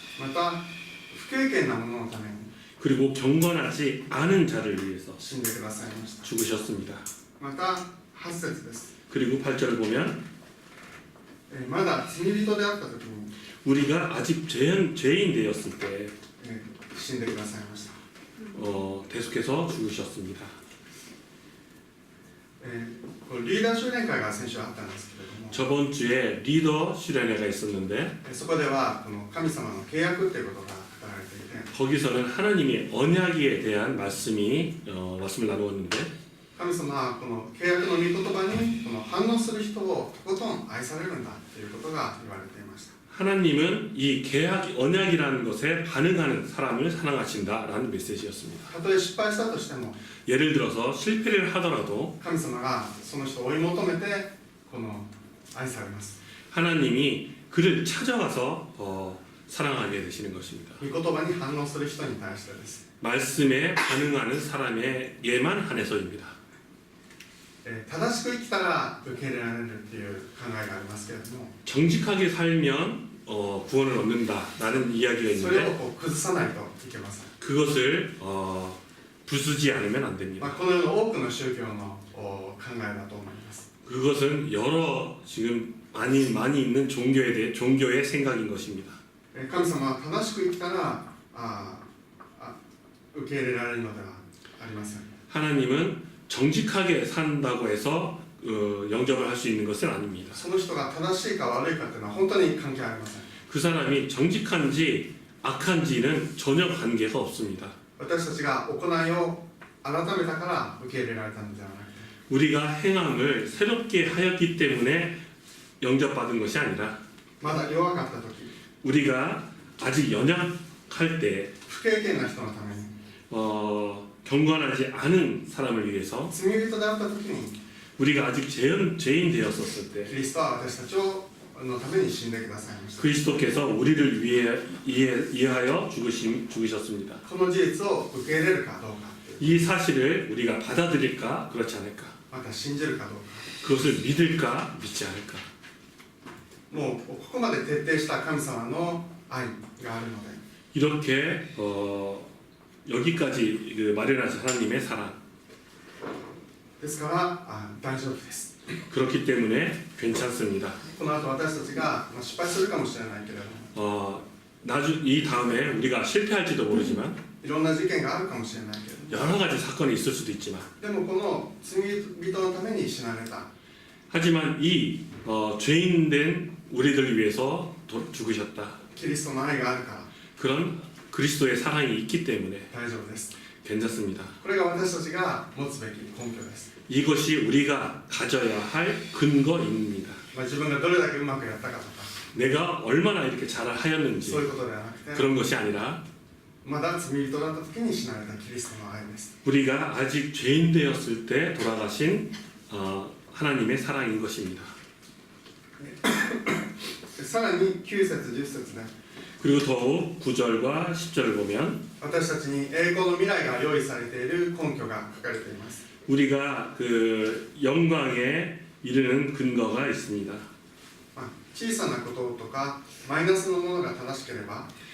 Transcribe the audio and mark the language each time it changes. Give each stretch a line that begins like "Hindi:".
Japanese: また不経験な者のために
Korean: 그리고 경건하지 않은 자를 위해서
Japanese: 死んでくださいました。
Korean: 죽으셨습니다.
Japanese: また8節です。
Korean: 그리고 8절을 보면
Japanese: まだ罪人であった時に
Korean: 우리가 아직 죄인 되었을 때
Japanese: 死んでくださいました。
Korean: 대속해서 죽으셨습니다.
Japanese: このリーダー修練会が先週あったんですけれども
Korean: 저번 주에 리더 수련회가 있었는데
Japanese: そこではこの神様の契約ということが語られていて
Korean: 거기서는 하나님의 언약에 대한 말씀을 나누었는데
Japanese: 神様はこの契約の御言葉にこの反応する人をとことん愛されるんだということが言われていました。
Korean: 하나님은 이 언약이라는 것에 반응하는 사람을 사랑하신다라는 메시지였습니다.
Japanese: たとえ失敗したとしても
Korean: 예를 들어서 실패를 하더라도
Japanese: 神様がその人を追い求めてこの愛されます。
Korean: 하나님이 그를 찾아와서 사랑하게 되시는 것입니다.
Japanese: 御言葉に反応する人に対してです。
Korean: 말씀에 반응하는 사람에게만 한해서입니다.
Japanese: 正しく生きたら受け入れられるっていう考えがありますけれども
Korean: 정직하게 살면 구원을 얻는다라는 이야기가
Japanese: それを
Korean: 있는데
Japanese: こう崩さないといけません。
Korean: 그것을 부수지 않으면 안 됩니다.
Japanese: この世の多くの宗教の考えだと思います。
Korean: 그것은 여러 지금 많이 있는 종교의 생각인 것입니다.
Japanese: 神様は正しく生きたら受け入れられるのではありません。
Korean: 하나님은 정직하게 산다고 해서 영접을 할 수 있는 것은 아닙니다.
Japanese: その人が正しいか悪いかっていうのは本当に関係ありません。
Korean: 그 사람이 정직한지 악한지는 전혀 관계가 없습니다.
Japanese: 私たちが行いを改めたから受け入れられたのではなくて
Korean: 우리가 행함을 새롭게 하였기 때문에 영접받은 것이 아니라
Japanese: まだ弱かった時
Korean: 우리가 아직 연약할 때
Japanese: 不経験な人のために
Korean: 경건하지 않은 사람을 위해서
Japanese: 罪人であった時に
Korean: 우리가 아직 죄인 되었었을
Japanese: キ
Korean: 때
Japanese: リストは私たちのために死んでくださいました。
Korean: 그리스도께서 우리를 위하여 죽으셨습니다.
Japanese: この事実を受け入れるかどうかっていう
Korean: 이 사실을 우리가 받아들일까 그렇지 않을까
Japanese: また信じるかどうか
Korean: 그것을 믿을까 믿지 않을까
Japanese: もうここまで徹底した神様の愛があるので
Korean: 이렇게 여기까지 마련하신 하나님의 사랑
Japanese: ですから大丈夫です。
Korean: 그렇기 때문에 괜찮습니다.
Japanese: この後私たちが失敗するかもしれないけれども
Korean: 이 다음에 우리가 실패할지도 모르지만
Japanese: いろんな事件があるかもしれないけれども
Korean: 여러 가지 사건이 있을 수도 있지만
Japanese: でもこの罪人のために死なれた
Korean: 하지만 이 죄인된 우리들 위해서 죽으셨다.
Japanese: キリストの愛があるから
Korean: 그런 그리스도의 사랑이 있기 때문에
Japanese: 大丈夫です。
Korean: 괜찮습니다.
Japanese: これが私たちが持つべき根拠です。
Korean: 이것이 우리가 가져야 할 근거입니다.
Japanese: 自分がどれだけうまくやったかとか
Korean: 내가 얼마나 이렇게 잘 하였는지
Japanese: そういうことではなくて
Korean: 그런 것이 아니라
Japanese: まだ罪人だった時に死なれたキリストの愛です。
Korean: 우리가 아직 죄인 되었을 때 돌아가신 하나님의 사랑인 것입니다.
Japanese: さらに9節10節で
Korean: 그리고 더욱 9절과 10절을 보면
Japanese: 私たちに栄光の未来が用意されている根拠が書かれています。
Korean: 우리가 그 영광에 이르는 근거가 있습니다.
Japanese: 小さなこととかマイナスのものが正しければ